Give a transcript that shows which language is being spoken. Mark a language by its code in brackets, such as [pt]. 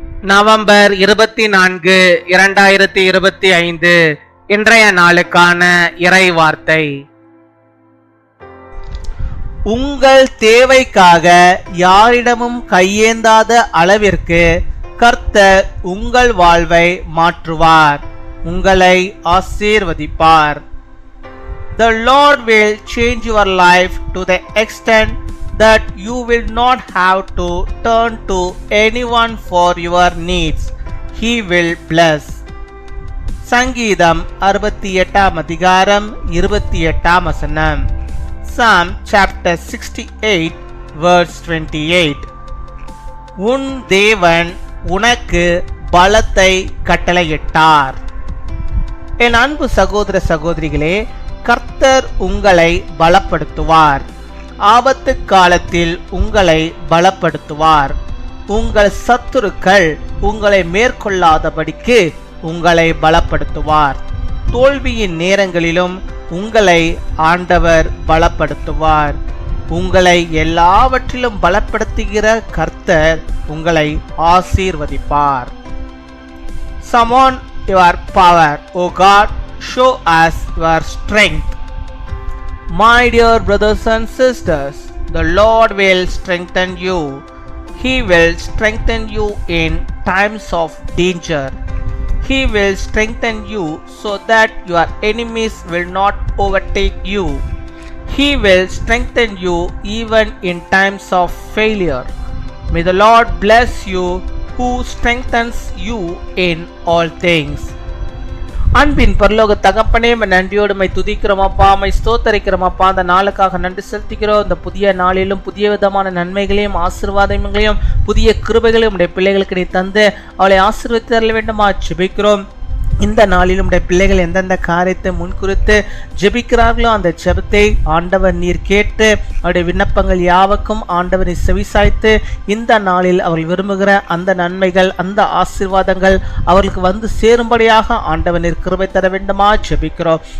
[ta] November 24, 2025 இன்றைய நாளுக்கான இறை வார்த்தை. உங்கள் தேவைக்காக யாரிடமும் கையேந்தாத அளவிற்கு கர்த்தர் உங்கள் வாழ்வை மாற்றுவார், உங்களை ஆசீர்வதிப்பார். [en] The Lord will change your life to the extent that you will not have to turn to anyone for your needs. He will bless. [ta] சங்கீதம் 68 அதிகாரம் 28 வசனம். [en] Psalm chapter 68 verse 28. [ta] உன் தேவன் உனக்கு பலத்தை கட்டளையிட்டார். என் அன்பு சகோதர சகோதரிகளே, கர்த்தர் உங்களை பலப்படுத்துவார். ஆபத்து காலத்தில் உங்களை பலப்படுத்துவார். உங்கள் சத்துருக்கள் உங்களை மேற்கொள்ளாதபடிக்கு உங்களை பலப்படுத்துவார். தோல்வியின் நேரங்களிலும் உங்களை ஆண்டவர் பலப்படுத்துவார். உங்களை எல்லாவற்றிலும் பலப்படுத்துகிற கர்த்தர் உங்களை ஆசீர்வதிப்பார். [en] Summon your power, O God, show us your strength. My dear brothers and sisters, the Lord will strengthen you. He will strengthen you in times of danger. He will strengthen you so that your enemies will not overtake you. He will strengthen you even in times of failure. May the Lord bless you who strengthens you in all things. [ta] அன்பின் பரலோக தகப்பனே, நன்றியோடு my துதிக்கிறோம் அப்பா, my ஸ்தோத்தரிக்கிறோம் அப்பா. அந்த நாளுக்காக நன்றி செலுத்துகிறோம். இந்த புதிய நாளிலும் புதிய விதமான நன்மைகளையும் ஆசீர்வாதங்களையும் புதிய கிருபைகளையும் உடைய பிள்ளைகளுக்கு நீ தந்து அவளை ஆசீர்வதித்து தர வேண்டுமா ஜெபிக்கிறோம். இந்த நாளிலும் உடைய பிள்ளைகள் எந்தெந்த காரியத்தை முன்குறித்து ஜெபிக்கிறார்களோ அந்த ஜெபத்தை ஆண்டவர் நீர் கேட்டு அவருடைய விண்ணப்பங்கள் யாவுக்கும் ஆண்டவர் நீர் செவிசாய்த்து இந்த நாளில் அவர்கள் விரும்புகிற அந்த நன்மைகள் அந்த ஆசீர்வாதங்கள் அவர்களுக்கு வந்து சேரும்படியாக ஆண்டவர் நீர் கிருபை தர வேண்டுமா ஜெபிக்கிறோம்.